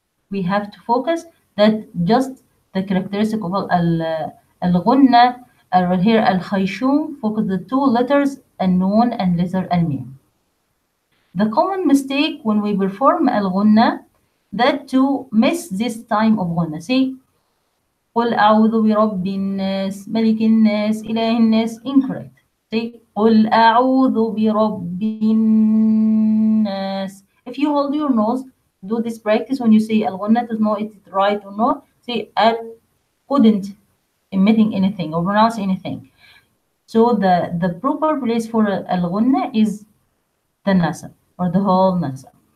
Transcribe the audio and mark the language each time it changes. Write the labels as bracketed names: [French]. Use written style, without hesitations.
[English] We have to focus that just the characteristic of al-ghunna, or here al-khayshum, focus the two letters al-noon and letter al-mim. The common mistake when we perform al-ghunna, that to miss this time of ghunna. See, [Arabic] قل أعوذ برب الناس ملك الناس إله الناس, [English] incorrect. Say [Arabic] قل أعوذ برب الناس. [English] If you hold your nose, do this practice when you say al-ghunna to know it right or not. Say al couldn't emitting anything or pronounce anything. So the proper place for al-ghunna is the nasal, or the whole nasal.